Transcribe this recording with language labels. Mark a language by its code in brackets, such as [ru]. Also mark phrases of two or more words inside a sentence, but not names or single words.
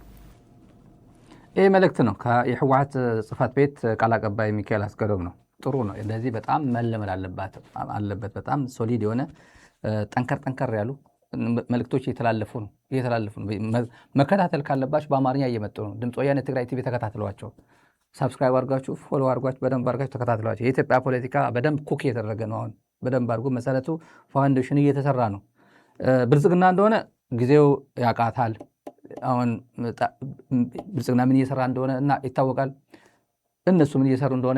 [am] ይሄ መልእክት ነው የህወሓት ጽሕፈት ቤት ቃል አቀባይ ሚካኤል አስገዶም ነው። ጥሩ ነው። እንደዚህ በጣም መለመድ አለበት። በጣም ሶሊድ የሆነ ጠንከር ያሉ መልእክቶች እየተላለፉ ነው። መከታተል ካለባችሁ በአማርኛ እየመጡ ነው። ድምፅ ወያነ ትግራይ ቲቪ ተከታትሏቸው፣ ሳብስክራይብ አድርጋችሁ ፎሎ አድርጋችሁ በደንብ አድርጋችሁ ተከታትሏቸው። የኢትዮጵያ ፖለቲካ በደንብ ኩክ እየተደረገ ነው። አሁን በደንብ አድርጎ መሰረቱ ፋውንዴሽን እየተሰራ ነው። ብልጽግና እንደሆነ ጊዜው ያቃታል። አሁን ብልጽግና ምን እየሰራ እንደሆነ እና ይታወቃል። እነሱ ምን እየሰሩ እንደሆነ